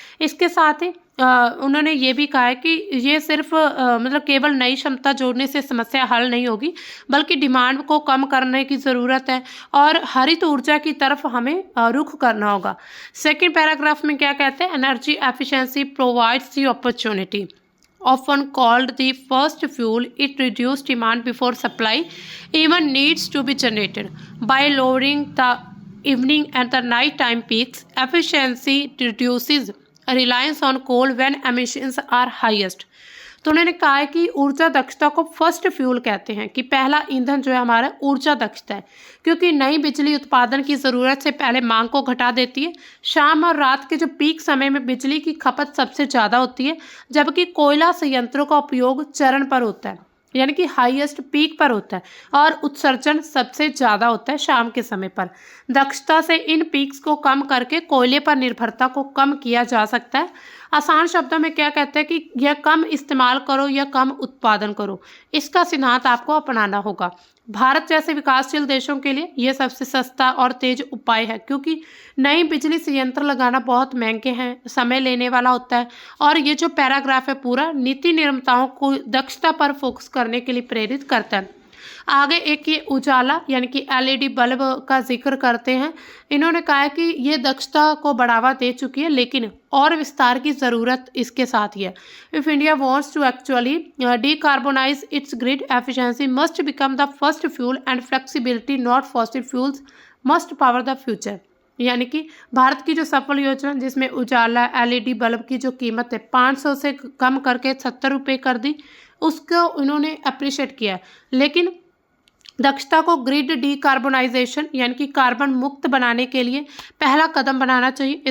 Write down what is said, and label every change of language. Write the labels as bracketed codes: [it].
[hi] इसके साथ ही उन्होंने ये भी कहा है कि ये सिर्फ मतलब केवल नई क्षमता जोड़ने से समस्या हल नहीं होगी, बल्कि डिमांड को कम करने की ज़रूरत है और हरित ऊर्जा की तरफ हमें रुख करना होगा। सेकंड पैराग्राफ में क्या कहते हैं, [en] Energy efficiency provides the opportunity often called the first fuel. It reduces demand before supply even needs to be generated. By lowering the evening and the nighttime peaks, efficiency reduces reliance on coal when emissions are highest. [hi] तो उन्होंने कहा है कि ऊर्जा दक्षता को first fuel कहते हैं, कि पहला ईंधन जो है हमारा ऊर्जा दक्षता है, क्योंकि नई बिजली उत्पादन की ज़रूरत से पहले मांग को घटा देती है। शाम और रात के जो पीक समय में बिजली की खपत सबसे ज़्यादा होती है, जबकि कोयला संयंत्रों का उपयोग चरण पर होता है, यानी कि हाईएस्ट पीक पर होता है और उत्सर्जन सबसे ज़्यादा होता है शाम के समय पर। दक्षता से इन पीक्स को कम करके कोयले पर निर्भरता को कम किया जा सकता है। आसान शब्दों में क्या कहते हैं कि यह कम इस्तेमाल करो या कम उत्पादन करो, इसका सिद्धांत आपको अपनाना होगा। भारत जैसे विकासशील देशों के लिए यह सबसे सस्ता और तेज उपाय है, क्योंकि नई बिजली संयंत्र लगाना बहुत महंगे हैं, समय लेने वाला होता है और ये जो पैराग्राफ है पूरा नीति निर्माताओं को दक्षता पर फोकस करने के लिए प्रेरित करता है। आगे एक ये उजाला यानी कि एलईडी बल्ब का जिक्र करते हैं। इन्होंने कहा है कि ये दक्षता को बढ़ावा दे चुकी है, लेकिन और विस्तार की ज़रूरत इसके साथ ही है। [en] If India wants to actually decarbonize its grid efficiency must become the first fuel and flexibility not fossil fuels must power the future। [hi] यानी कि भारत की जो सफल योजना जिसमें उजाला एलईडी बल्ब की जो कीमत है 500 से कम करके 70 रुपये कर दी, उसको इन्होंने अप्रिशिएट किया है, लेकिन दक्षता को ग्रिड डीकार्बोनाइजेशन यानी कि कार्बन मुक्त बनाने के लिए पहला कदम बनाना चाहिए।